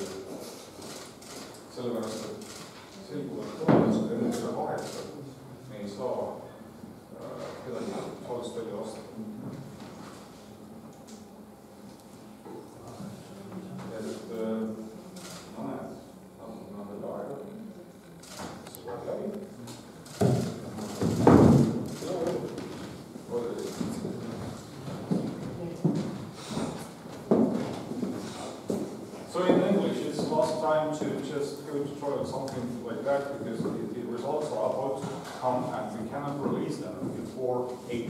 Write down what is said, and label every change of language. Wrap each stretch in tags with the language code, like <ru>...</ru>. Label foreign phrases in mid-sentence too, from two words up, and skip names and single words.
<et>Sellepärast, et selguvad tulemused enne seda 8 me ei saa kedagi saalist välja vastata. Ja et ma näen, natukene on veel aega. See kohe läbi.</et> <en>So in English, it's last time to just go to toilet, something like that, because the results are about to come and we cannot release them before 8.</en>